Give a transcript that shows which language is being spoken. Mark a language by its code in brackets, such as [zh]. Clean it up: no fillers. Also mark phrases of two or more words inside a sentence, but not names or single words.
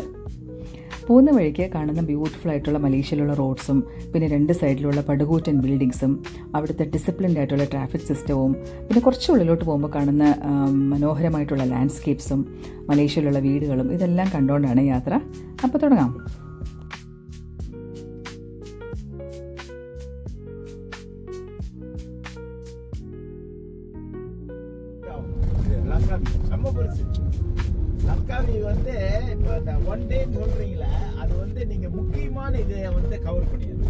[ml] പോകുന്ന വഴിക്ക് കാണുന്ന ബ്യൂട്ടിഫുൾ ആയിട്ടുള്ള മലേഷ്യയിലുള്ള റോഡ്സും പിന്നെ രണ്ട് സൈഡിലുള്ള പടുകൂറ്റൻ ബിൽഡിങ്സും അവിടുത്തെ ഡിസിപ്ലിൻഡ് ആയിട്ടുള്ള ട്രാഫിക് സിസ്റ്റവും പിന്നെ കുറച്ച് ഉള്ളിലോട്ട് പോകുമ്പോൾ കാണുന്ന മനോഹരമായിട്ടുള്ള ലാൻഡ്സ്കേപ്സും മലേഷ്യയിലുള്ള വീടുകളും ഇതെല്ലാം കണ്ടുകൊണ്ടാണ് യാത്ര. അപ്പോൾ തുടങ്ങാം. [ta] லங்காவி வந்து இப்போ இந்த ஒன் டேன்னு சொல்கிறீங்களே, அது வந்து நீங்கள் முக்கியமான இதை வந்து கவர் பண்ணிடுங்க.